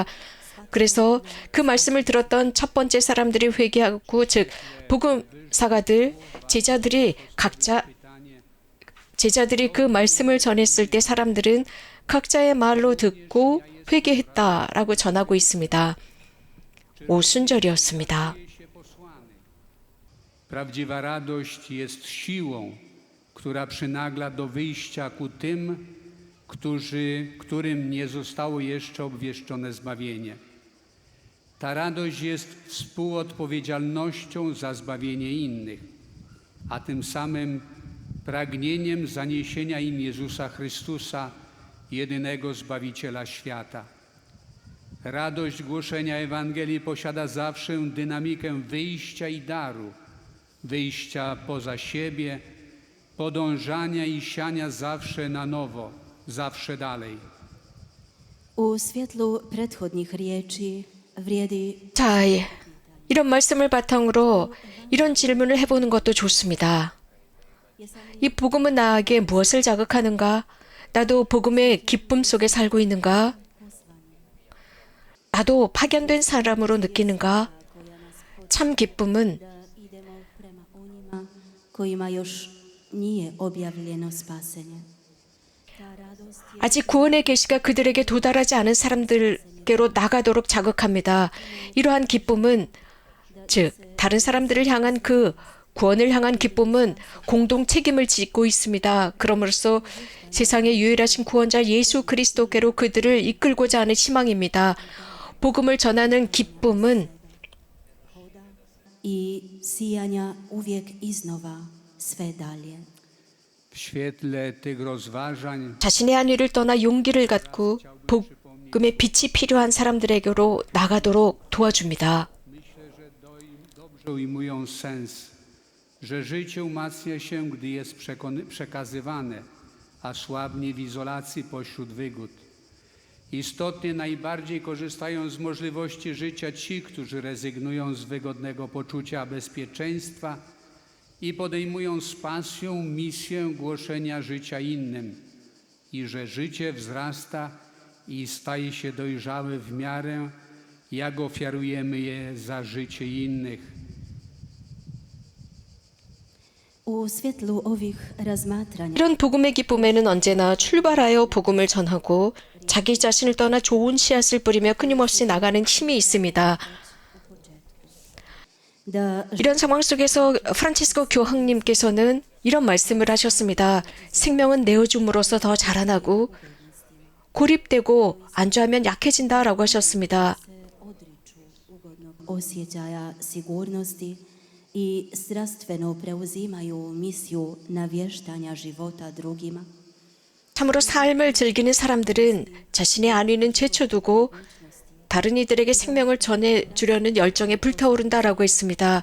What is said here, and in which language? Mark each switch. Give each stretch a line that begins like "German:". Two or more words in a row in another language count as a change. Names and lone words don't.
Korean: 그래서 그 말씀을 들었던 첫 번째 사람들이 회개하고, 즉 복음사가들, 제자들이 그 말씀을 전했을 때 사람들은 각자의 말로 듣고 회개했다라고 전하고 있습니다. 오순절이었습니다.
Polish: Prawdziwa radość jest siłą, która przynagla do wyjścia ku tym, którym nie zostało jeszcze obwieszczone zbawienie. Ta radość jest współodpowiedzialnością za zbawienie innych, a tym samym pragnieniem zaniesienia im Jezusa Chrystusa, jedynego Zbawiciela świata. Radość głoszenia Ewangelii posiada zawsze dynamikę wyjścia i daru, wyjścia poza siebie, podążania i siania zawsze na nowo, zawsze dalej.
Croatian: U svjetlu prethodnih riječi vrijedi
Korean: 자, 이런 말씀을 바탕으로 이런 질문을 해보는 것도 좋습니다. 이 복음은 나에게 무엇을 자극하는가? 나도 복음의 기쁨 속에 살고 있는가? 나도 파견된 사람으로 느끼는가? 참 기쁨은
Croatian: da idemo prema onima kojima još nije objavljeno spasenje. Ta radost je
Korean: 아직 구원의 계시가 그들에게 도달하지 않은 사람들께로 나가도록 자극합니다. 이러한 기쁨은, 즉 다른 사람들을 향한 그 구원을 향한 기쁨은 공동 책임을 짓고 있습니다. 그럼으로써 세상의 유일하신 구원자 예수 그리스도께로 그들을 이끌고자 하는 희망입니다. 복음을 전하는 기쁨은
Croatian: i sijanja uvijek iznova sve dalje.
Polish: W świetle tych rozważań
Korean: 자신의 한 일을 떠나 용기를 갖고 복음의 빛이 필요한 사람들에게로 나가도록 도와줍니다.
Polish: myślę, że dobrze ujmują sens, że życie umacnia się, gdy jest przekazywane, a słabnie w izolacji pośród wygód. Istotnie najbardziej korzystają z możliwości życia ci, którzy rezygnują z wygodnego poczucia bezpieczeństwa i podejmują z pasją misję głoszenia życia innym, i że życie wzrasta i staje się dojrzałe w miarę, jak ofiarujemy je za życie innych.
Croatian: U svjetlu ovih razmatranja
Korean: 이런 복음의 기쁨에는 언제나 출발하여 복음을 전하고 자기 자신을 떠나 좋은 씨앗을 뿌리며 끊임없이 나가는 힘이 있습니다.
Croatian: da
Korean: 이런 상황 속에서 프란치스코 교황님께서는 이런 말씀을 하셨습니다. 생명은 내어줌으로써 더 자라나고 고립되고 안주하면 약해진다라고 하셨습니다.
Croatian: odriču ugodnog osjećaja sigurnosti i strastveno preuzimaju misiju navještanja života drugima.
Korean: 참으로 삶을 즐기는 사람들은 자신의 안위는 제쳐두고 다른 이들에게 생명을 전해주려는 열정에 불타오른다라고 했습니다.